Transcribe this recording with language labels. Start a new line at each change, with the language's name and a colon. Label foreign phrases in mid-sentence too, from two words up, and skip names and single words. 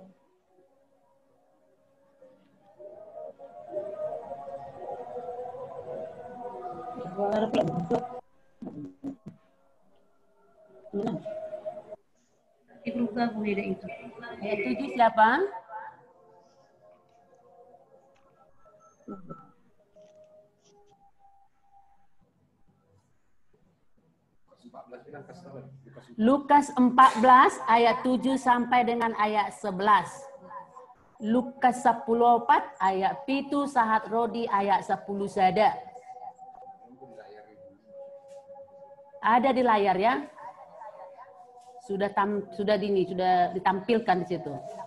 Indonesian: Ayat 7 siapa? Lukas 14 ayat 7 sampai dengan ayat 11. Lukas 10:4 ayat 7 sahat Rodi ayat 10 sada. Ada di layar ya? Sudah ditampilkan di situ.